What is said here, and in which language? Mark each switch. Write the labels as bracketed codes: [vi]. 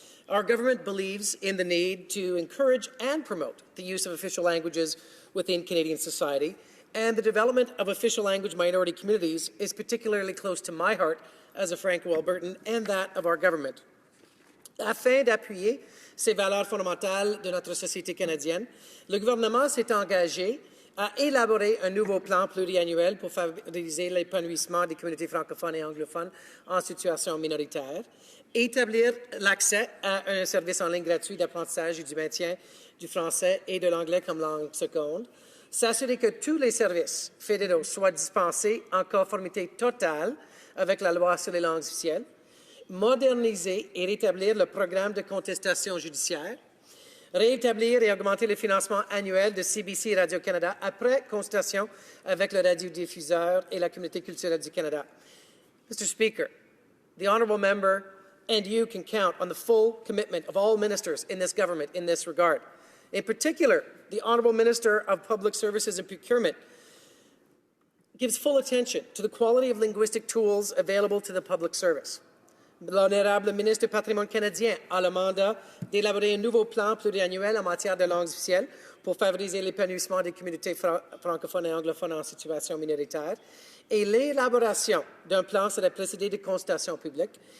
[en] Our government believes in the need to encourage and promote the use of official languages within Canadian society, and the development of official language minority communities is particularly close to my heart as a Franco-Albertan and that of our government. [fr] Afin d'appuyer ces valeurs fondamentales de notre société canadienne, le gouvernement s'est engagé à élaborer un nouveau plan pluriannuel pour favoriser l'épanouissement des communautés francophones et anglophones en situation minoritaire, établir l'accès à un service en ligne gratuit d'apprentissage et du maintien du français et de l'anglais comme langue seconde, s'assurer que tous les services fédéraux soient dispensés en conformité totale avec la loi sur les langues officielles, moderniser et rétablir le programme de contestation judiciaire, rétablir et augmenter le financement annuel de CBC Radio-Canada après consultation avec le radiodiffuseur et la communauté culturelle du Canada. [en] Mr. Speaker, the honourable member and you can count on the full commitment of all ministers in this government in this regard. In particular, the Honourable Minister of Public Services and Procurement gives full attention to the quality of linguistic tools available to the public service. [fr] L'honorable ministre du Patrimoine canadien a le mandat d'élaborer un nouveau plan pluriannuel en matière de langues officielles pour favoriser l'épanouissement des communautés francophones et anglophones en situation minoritaire. Et l'élaboration d'un plan serait précédé de consultations publiques.